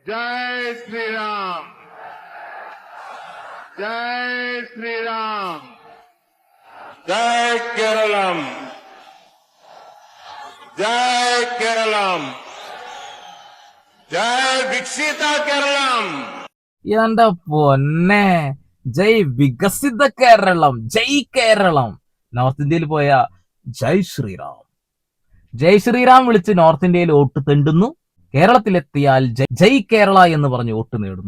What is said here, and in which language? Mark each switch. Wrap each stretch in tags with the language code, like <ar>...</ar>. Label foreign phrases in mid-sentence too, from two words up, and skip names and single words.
<hi>जय श्री राम, जय श्री राम, जय केरलम, जय केरलम, जय विकसित केरलम.</hi> <ml>എന്റെ പൊന്നെ,</ml> <hi>जय विकसित केरलम, जय केरलम.</hi> <ml>നോർത്ത് ഇന്ത്യയിൽ പോയ</ml> <hi>जय श्रीराम, जय श्रीराम</hi> <ml>വിളിച്ച് നോർത്ത് ഇന്ത്യയിൽ വോട്ട് തെണ്ടുന്നു. കേരളത്തിലെത്തിയാൽ</ml> <hi>जय केरल</hi> <ml>എന്ന് പറഞ്ഞ് വോട്ട് നേടുന്നു.</ml>